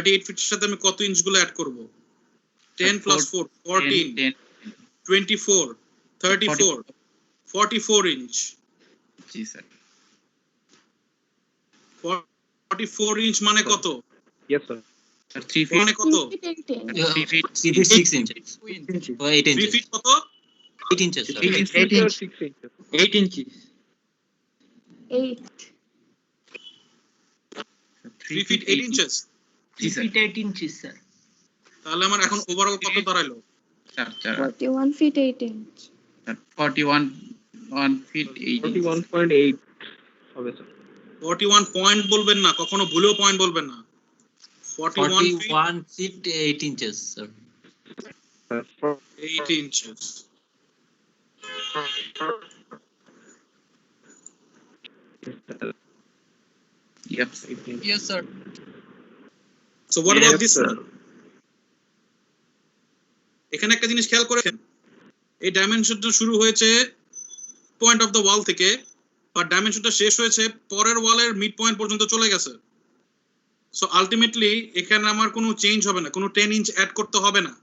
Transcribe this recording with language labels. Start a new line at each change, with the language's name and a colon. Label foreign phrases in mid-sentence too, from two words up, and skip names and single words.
Bangla: 38 ফিটের সাথে আমি কত ইঞ্চগুলো অ্যাড করব? 10 প্লাস 4 14 10 24 34 44 ইঞ্চ। জি স্যার। 44 ইঞ্চ মানে কত?
English: Yes, sir.
Bangla: স্যার 3 ফিট মানে কত?
English: 3 feet 8 inches.
Bangla: 3 ফিট
English: 3 feet 6 inches. Or 8 3 inches.
Bangla: ফিট কত?
English: 8 inches, sir. 8 8 or inch. 6 inches. 8 inches. 8.
Bangla: 3 ফিট 8 ইঞ্চেস। জি 3 স্যার।
English: feet 8 inches, sir.
Bangla: তাহলে আমার এখন ওভারঅল কত দাঁড়ালো? স্যার
English: 41 feet 8 inches.
Bangla: 41 ফিট 8 ইঞ্চি। 41.8 হবে স্যার। 41 পয়েন্ট বলবেন না, কখনো ভুলেও পয়েন্ট বলবেন না। 41 ফিট
English: 41 feet 8 inches, sir. 8 inches. Yep. Yes, sir. So what about Yes, this? sir.
Bangla: এখানে একটা জিনিস খেয়াল করেন, এই ডাইমেনশনটা শুরু হয়েছে
English: point of the wall
Bangla: থেকে, আর ডাইমেনশনটা শেষ হয়েছে পরের ওয়ালের
English: mid point
Bangla: পর্যন্ত চলে গেছে।
English: so ultimately
Bangla: এখানে আমার কোনো চেঞ্জ হবে না, কোনো 10
English: inch add
Bangla: করতে হবে না।